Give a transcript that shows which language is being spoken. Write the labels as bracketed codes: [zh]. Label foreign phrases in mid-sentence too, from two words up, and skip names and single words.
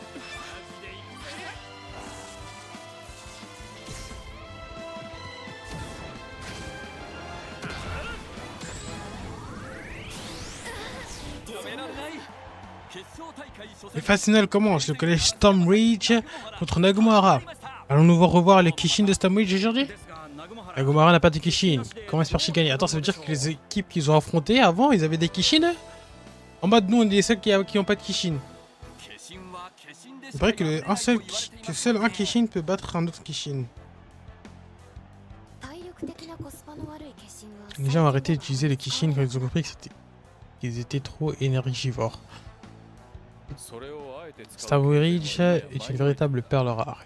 [ja] 止められない決勝大会初 [fr] Le [ja] 戦 [fr] phase finale commence. Le collège Stormreach contre Nagumara. Allons-nous revoir les Kishin de Stormreach aujourd'hui? [ja] ですがナグマハラ [fr] Nagumara n'a pas de Kishin. Comment espère-t-il gagner? Attends, ça veut dire que les équipes qu'ils ont affrontées avant, ils avaient des Kishin eux? En mode, nous, on est les seuls qui ont pas de Kishin. [ja] 決心は決心で [fr] Il paraît que seul un Kishin peut battre un autre Kishin. Les gens ont arrêté d'utiliser les Kishin quand ils ont compris qu'ils étaient trop énergivores. Stormreach est une véritable perle rare.